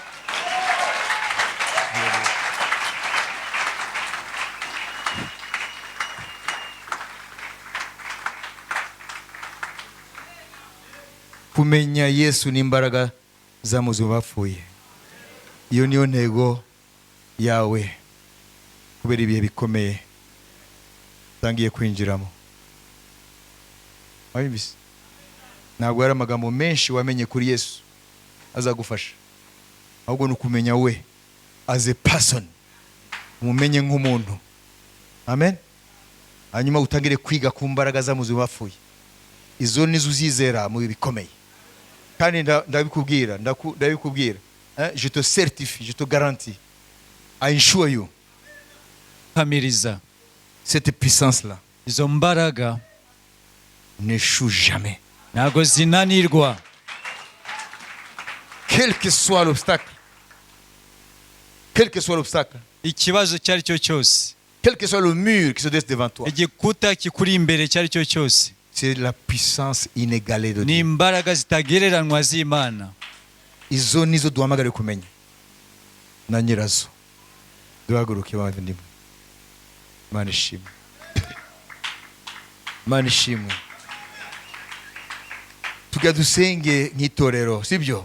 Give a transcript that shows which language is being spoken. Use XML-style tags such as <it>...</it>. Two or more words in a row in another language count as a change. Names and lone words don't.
<rw>Kumenya Yesu n'imbaraga zamuzuye bapfuye, iyo niyo ntego yawe kubera ibihe bikomeye utangiye kwinjiramo. Wabibise? Ntabwo ari amagambo menshi wamenye kuri Yesu azagufasha, ahubwo ni ukumenya we</rw> <en>as a person,</en> <rw>umumenye nk'umuntu. Amen. Hanyuma utangire kwiga ku mbaraga zamuzuye bapfuye, izo nizo uzizera mu bikomeye. Kandi ndabikubwira,</rw> <fr>je te certifie, je te garantis,</fr> <en>I assure you,</en> <rw>Hamiriza</rw> <fr>cette puissance là</fr> <rw>izo mbaraga</rw> <fr>n'échoue jamais,</fr> <rw>ntago zinanirwa,</rw> <fr>quel que soit l'obstacle, quel que soit l'obstacle,</fr> <rw>ikibazo icyo ari cyo cyose,</rw> <fr>quel que soit le mur qui se dresse devant toi.</fr> <rw>igikuta kikuri imbere icyo ari cyo cyose,</rw> <fr>C'est la puissance inégalée de</fr> <rw>ni</rw> <fr>Dieu.</fr> <rw>imbaraga zitagereranywa z'Imana. Izo nizo duhamagare kumenya na nyirazo. Duhaguruke bavandimwe. Imana ishimwe, Imana ishimwe. Tujya dusenge nk'itorero, sibyo?</rw>